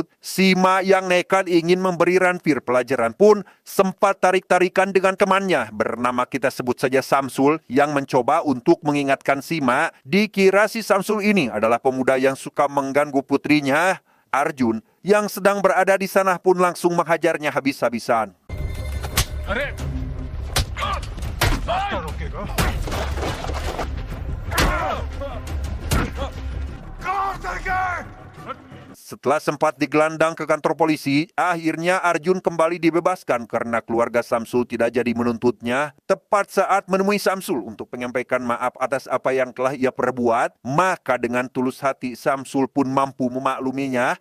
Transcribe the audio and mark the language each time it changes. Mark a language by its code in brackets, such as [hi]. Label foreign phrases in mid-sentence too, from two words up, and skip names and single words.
[id] Sima yang nekat ingin memberi rampir pelajaran pun sempat tarik-tarikan dengan temannya bernama kita sebut saja Samsul yang mencoba untuk mengingatkan Sima. Dikira si Samsul ini adalah pemuda yang suka mengganggu putrinya. Arjun yang sedang berada di sana pun langsung menghajarnya habis-habisan. [hi] अरे रास्ता रोकेगा कहाँ उतर गए? [id] Setelah sempat digelandang ke kantor polisi, akhirnya Arjun kembali dibebaskan karena keluarga Samsul tidak jadi menuntutnya. Tepat saat menemui Samsul untuk menyampaikan maaf atas apa yang telah ia perbuat, maka dengan tulus hati Samsul pun mampu memakluminya.